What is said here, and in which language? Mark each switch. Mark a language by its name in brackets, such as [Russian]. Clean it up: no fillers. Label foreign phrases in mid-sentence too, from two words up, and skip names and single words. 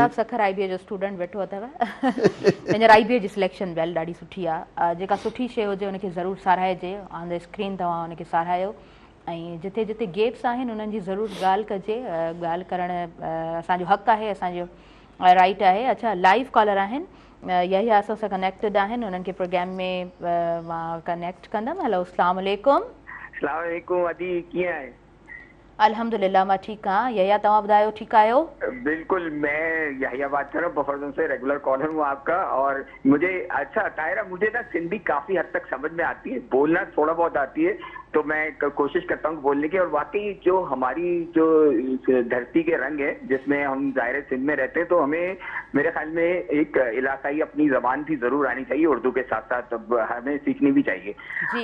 [Sindhi] सखर IBA जो स्टूडेंट वेठो अथव हींअर IBA जी सिलेक्शन बेल ॾाढी सुठी आहे, जेका सुठी शइ हुजे उनखे ज़रूरु साराइजे, [English] on the screen [Sindhi] तव्हां उनखे सारायो, ऐं जिथे जिथे गेप्स आहिनि उन्हनि जी ज़रूरु ॻाल्हि कजे, ॻाल्हि करणु असांजो हक़ु आहे, असांजो राइट आहे। अच्छा, [English] live caller [Sindhi] आहिनि, यही असां सां कनेक्टेड आहिनि, उन्हनि खे प्रोग्राम में मां कनेक्ट कंदमि। हेलो, [Arabic] السلام علیکم. السلام علیکم [Sindhi] अदी, कीअं आहे? अल्हम्दुलिल्लाह मां ठीकु आहियां। यहिया तव्हां ॿुधायो, ठीकु आहियो? [Urdu] بالکل، میں یحییٰ بات کر رہا ہوں، بفرزون سے [English] regular caller [Urdu] ہوں آپ کا. اور مجھے اچھا تائرہ، مجھے نا سندھی کافی حد تک سمجھ میں آتی ہے، بولنا تھوڑا بہت آتی ہے، تو میں کوشش کرتا ہوں بولنے کی. اور واقعی جو ہماری جو دھرتی کے رنگ ہے، جس میں ہم ظاہر سندھ میں رہتے ہیں، تو ہمیں میرے خیال میں ایک علاقائی اپنی زبان بھی ضرور آنی چاہیے، اردو کے ساتھ ساتھ ہمیں سیکھنی بھی چاہیے.